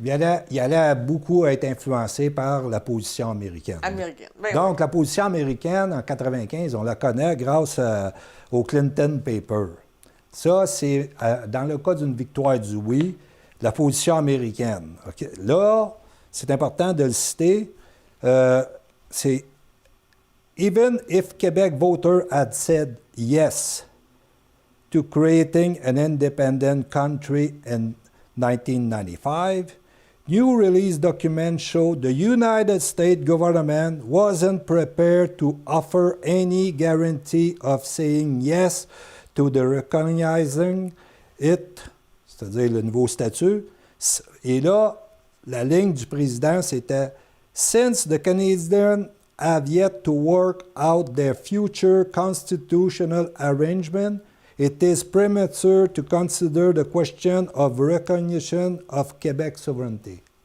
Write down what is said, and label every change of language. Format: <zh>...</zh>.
<fr>Il allait beaucoup être influencé par la position américaine. Donc, la position américaine, en 1995, on la connaît grâce au Clinton Paper. Ça, c'est, dans le cas d'une victoire du oui, la position américaine. Okay? Là, c'est important de le citer.</fr> <en>C'est « Even if Quebec voters had said yes », to creating an independent country in 1995, new release documents show the United States government wasn't prepared to offer any guarantee of saying yes to the recognizing it</en> <fr>c'est-à-dire le nouveau statut. Et là, la ligne du président, c'était</fr> <en>« Since the Canadians have yet to work out their future constitutional arrangement, it is premature to consider the question of recognition of Quebec sovereignty.</en>